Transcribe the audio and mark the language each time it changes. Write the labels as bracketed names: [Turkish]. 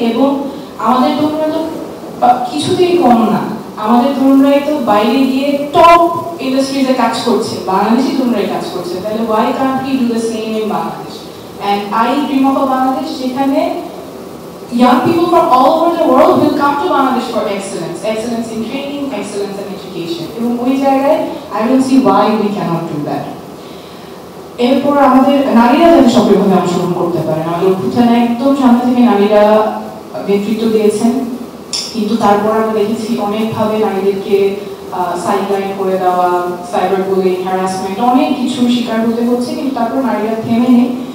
[Bangla] এবং আমাদের তরুণরা তো কিছুতেই কম না, আমাদের তরুণরাই তো বাইরে গিয়ে টপ ইন্ডাস্ট্রিজে কাজ করছে, বাংলাদেশি তরুণরাই কাজ করছে। তাহলে [English] why can't we do the same in Bangladesh? And I dream of a Bangladesh [Bangla] যেখানে [English] young people from all over the world will come to Bangladesh for excellence in training, excellence in education. [Bangla] এবং ওই জায়গায় [English] I don't see why we cannot do that. [Bangla] এরপর আমাদের নারীরা যাতে সক্রিয়ভাবে অংশগ্রহণ করতে পারেন। আমাদের অভ্যুত্থানে একদম সামনে থেকে নারীরা নেতৃত্ব দিয়েছেন, কিন্তু তারপর আমরা দেখেছি অনেকভাবে নারীদেরকে সাইডলাইন করে দেওয়া, সাইবার বুলিং, হ্যারাসমেন্ট, অনেক কিছু শিকার হতে হচ্ছে, কিন্তু তারপর নারীরা থেমে নেই।